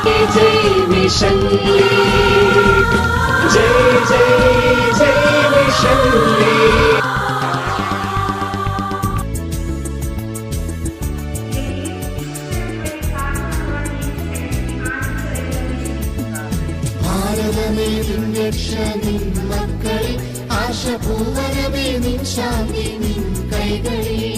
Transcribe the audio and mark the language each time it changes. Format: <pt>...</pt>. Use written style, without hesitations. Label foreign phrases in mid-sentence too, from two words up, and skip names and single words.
<hi>जय मिशन लीग, जय जय जय मिशन लीग।</hi> <ml>ഭാരതമേ നിൻ രക്ഷ നിൻ മക്കളിൽ, ആശപൂവനമേ നിൻ ശാന്തി നിൻ കൈകളിൽ.</ml>